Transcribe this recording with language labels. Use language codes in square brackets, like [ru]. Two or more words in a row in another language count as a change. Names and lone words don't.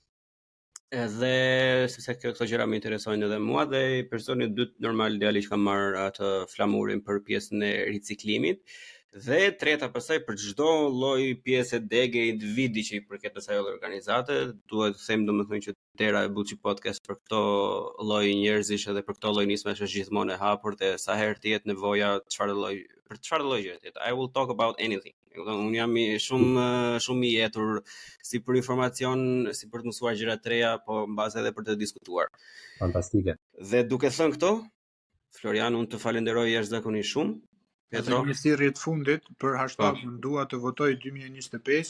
[sq] Edhe sepse këto gjëra më interesojnë edhe mua dhe personi I dytë normal djali që ka marrë atë flamurin për pjesën e riciklimit dhe treta pastaj për çdo lloj pjesë dege individi që I përket asaj organizate, duhet të them domethënë që Tera e Buçi podcast për këto lloj njerëzish edhe për këto lloj nismash është gjithmonë e hapur dhe sa herë të jetë nevoja çfarë lloj gjëje. [en] I will talk about anything. [sq] Unë jam shumë I jetur si për informacion, si për të mësuar gjëra të reja, po mbase edhe për të diskutuar. Fantastike. Dhe duke thënë këto, Florian, unë të falenderoj jashtëzakonisht shumë. Petro, një thirrje të fundit për hashtag-un dua të votoj 2025.